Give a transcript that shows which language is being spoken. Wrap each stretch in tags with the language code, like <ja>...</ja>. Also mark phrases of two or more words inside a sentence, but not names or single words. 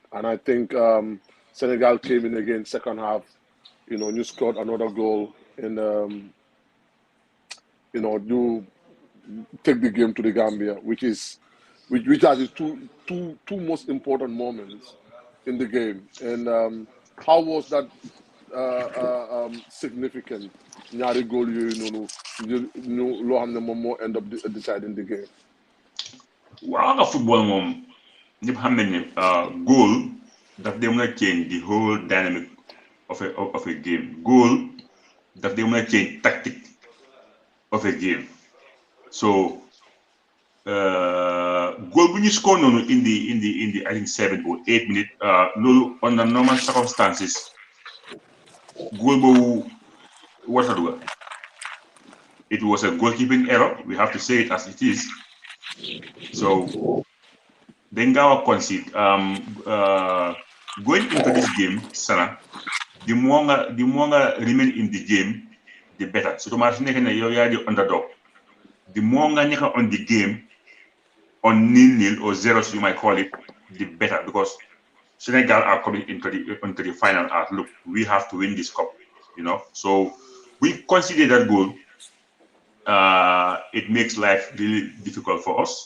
<en>And I think Senegal came in again second half, you scored another goal and, you take the game to the Gambia, which has its two most important moments in the game. And how was that significant?</en> <wo>Ñaari goal yooyu noonu loo xam ne moom moo</wo> <en>end up deciding the game.</en> <wo>waaw nga football moom ñëpp xam nañ ne goal daf dee mën a</wo> <en>change the whole dynamic of a game.</en> <wo>Goal daf dee mën a change tactique</wo> <en>of a game.</en> <wo>So goal bu ñu score noonu</wo> <en>in the I think 7 or 8 minutes</en> <wo>loolu</wo> <en>under normal circumstances</en> <wo>goal boobu warta dugal.</wo> <en>It was a goalkeeping error. We have to say it as it is. So</en> <wo>dañ gaaw a</wo> <en>concede going into this game Sana the more nga remain in the game the better.</en> <wo>Surtout maa fi nekk ne yow yaa di underdog.</wo> <en>The more</en> <wo>nga nekk</wo> <en>on the game on 0-0 or 0 you might call it the better because Senegal are coming into the final. Look, we have to win this cup, you know. So we consider that goal. It makes life really difficult for us.</en>